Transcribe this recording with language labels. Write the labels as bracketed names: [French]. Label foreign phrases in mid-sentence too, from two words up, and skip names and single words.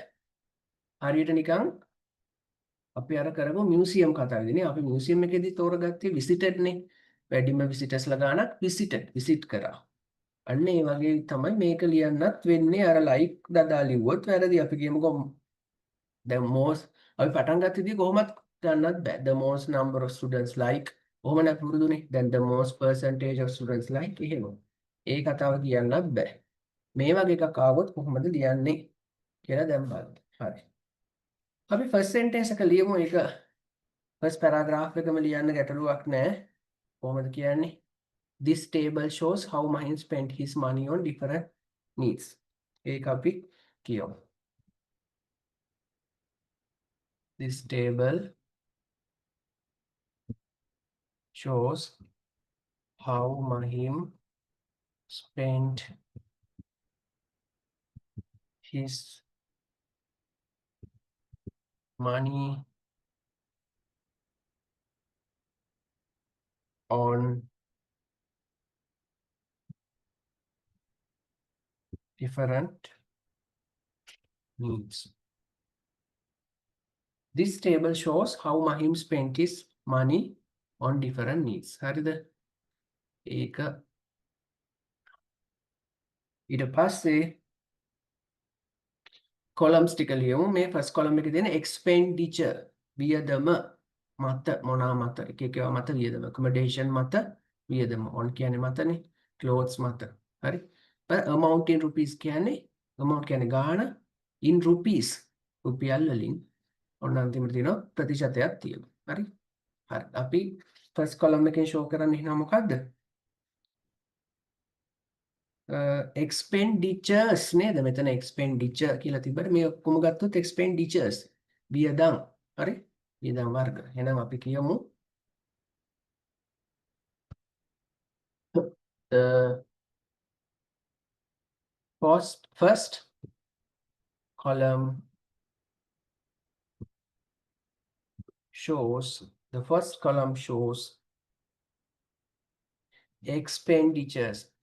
[Sinhala] හරියට නිකන් අපි අර කරපු මියුසියම් කතාවේදී අපි මියුසියම් එකේදී තෝරගත්තේ විසිටඩ් නේ. වැඩිම විසිටර්ස්ලා ගාණක් විසිට් කරා. අන්න ඒ වගේ තමයි මේක ලියන්නත් වෙන්නේ. අර ලයික් දදා ලිව්වොත් වැරදි. අපි කියමුකෝ [English] the most [Sinhala] අපි පටන් ගත්තදී කොහොමත් ගන්නත් බෑ. [English] The most number of students like [Sinhala] කොහොම නැත් පුරුදුනේ. [English] then the most percentage of students like එහෙම. [Sinhala] ඒ කතාව කියන්නත් බෑ. මේ වගේ එකක් ආවොත් කොහොමද ලියන්නේ කියලා දැන් බලන්න. හරි. අපි [English] first sentence [Sinhala] එක ලියමු. ඒක [English] first paragraph [Sinhala] එකම ලියන්න ගැටලුවක් නෑ. කොහොමද කියන්නේ? [English] This table shows how Mahim spent his money on different needs. [Sinhala] ඒක අපි කියමු. [English] This table shows how Mahim spent his money on different needs. This table shows how Mahim spent his money on different needs. [Sinhala] හරිද? ඒක ඊට පස්සේ columns ටික ලියමු. මේ [English] first column [Sinhala] එකේ තියෙන expenditure වියදම මත මොනවා මත එක එක ඒවා මත වියදම. accommodation මත වියදම. on කියන්නේ මතනේ. clothes මත. හරි. [English] amount in rupees [Sinhala] කියන්නේ amount කියන්නේ ගාණ [English] in rupees [Sinhala] රුපියල් වලින් ඔන්න අන්තිමට තියෙනවා ප්‍රතිශතයක් තියෙනවා. හරි. හරි. අපි [English] first column [Sinhala] එකෙන් show කරන්න ඉන්නවා මොකද්ද? expenditures නේද? මෙතන expenditure කියලා තිබ්බට මේ ඔක්කොම ගත්තොත් expenditures වියදම්. හරි? වියදම් වර්ග. එහෙනම් අපි කියමු [English] the first column shows expenditures.